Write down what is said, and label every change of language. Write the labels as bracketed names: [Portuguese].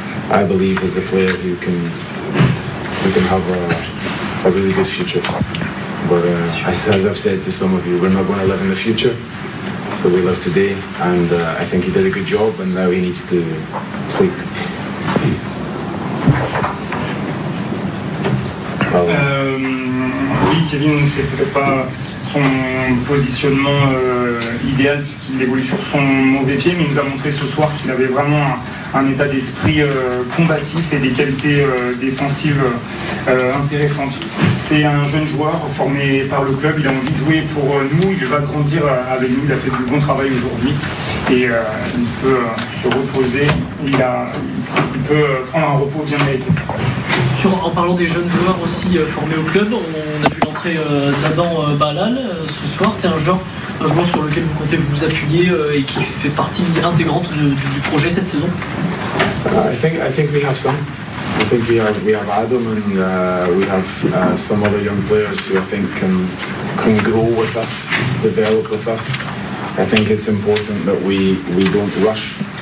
[English] I believe as a player you can have a really good future. But as I've said to some of you, we're not going to live in the future. So we live today, and I think he did a good job, and now he needs to sleep. [French] Oui, Kevin, c'est peut-être pas son positionnement idéal puisqu'il évolue sur son mauvais pied, mais il nous a montré ce soir qu'il avait vraiment un état d'esprit combatif et des qualités défensives intéressantes. C'est un jeune joueur formé par le club, il a envie de jouer pour nous, il va grandir avec nous, il a fait du bon travail aujourd'hui et il peut se reposer, il peut prendre un repos bien mérité. En parlant des jeunes joueurs aussi formés au club, on a vu l'entrée d'Adam Balal ce soir. C'est un joueur sur lequel vous comptez vous appuyer et qui fait partie intégrante du projet cette saison. [English] I think we have some. I think we have Adam and we have some other young players who I think can grow with us, develop with us. I think it's important that we don't rush.